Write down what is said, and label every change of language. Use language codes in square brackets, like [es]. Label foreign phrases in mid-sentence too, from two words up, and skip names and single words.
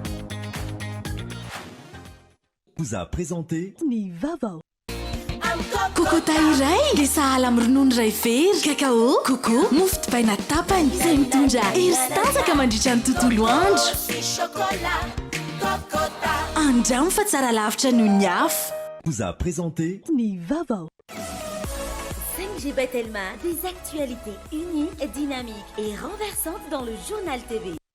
[fr] Vous a présenté [mg] Ny Vavao. Kokota iray le sahala amin'ny ronono iray very, kakao, coco, mofo dipaina tapany izay mitondra hery sy tanjaka mandritra ny tontolo andro. Andramo fa tsara lavitra noho ny afo. [fr] Vous a présenté [mg] Ny Vavao. [fr] 5G Batelma, des actualités uniques, dynamiques et renversantes dans le journal TV.